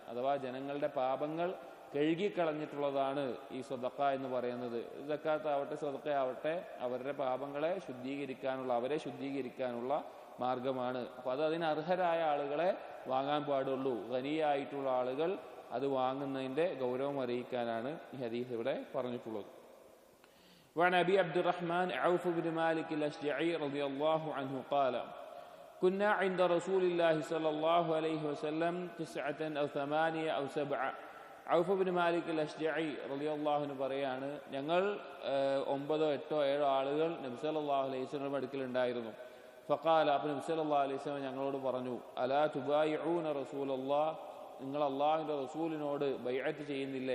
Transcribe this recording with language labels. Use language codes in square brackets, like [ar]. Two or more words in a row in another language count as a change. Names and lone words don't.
[ml] അഥവാ ജനങ്ങളുടെ പാപങ്ങൾ കഴുകിക്കളഞ്ഞിട്ടുള്ളതാണ് ഈ സദഖ എന്ന് പറയുന്നത്. സക്കാത്ത് ആവട്ടെ സദഖ ആവട്ടെ അവരുടെ പാപങ്ങളെ അവരെ ശുദ്ധീകരിക്കാനുള്ള മാർഗമാണ്. അപ്പൊ അത് അതിന് അർഹരായ ആളുകളെ വാങ്ങാൻ പാടുള്ളൂ. ഖനിയായിട്ടുള്ള ആളുകൾ അത് വാങ്ങുന്നതിന്റെ ഗൗരവം അറിയിക്കാനാണ് ഈ ഹദീസ് ഇവിടെ പറഞ്ഞിട്ടുള്ളത്. [ar] وعن أبي عبد الرحمن عوف بن مالك الأشجعي رضي الله عنه قال كنا عند رسول الله صلى الله عليه وسلم 9 أو 8 أو 7. [ml] ഔഫ് ബിൻ മാലിക് അൽ-അശ്ജഈ [ar] رضي الله عنه [ml] പറയാണ്, ഞങ്ങൾ 9, 8, 7 ആളുകൾ നബി [ar] صلى الله عليه وسلم [ml] അടുക്കലുണ്ടായിരുന്നു. ഫഖാല, അപ്പോൾ നബി [ar] صلى الله عليه وسلم [ml] ഞങ്ങളോട് പറഞ്ഞു, [ar] ألا تبايعون رسول الله, [ml] നിങ്ങൾ അല്ലാഹുവിന്റെ റസൂലിനോട് ബൈഅത്ത് ചെയ്യുന്നില്ലേ?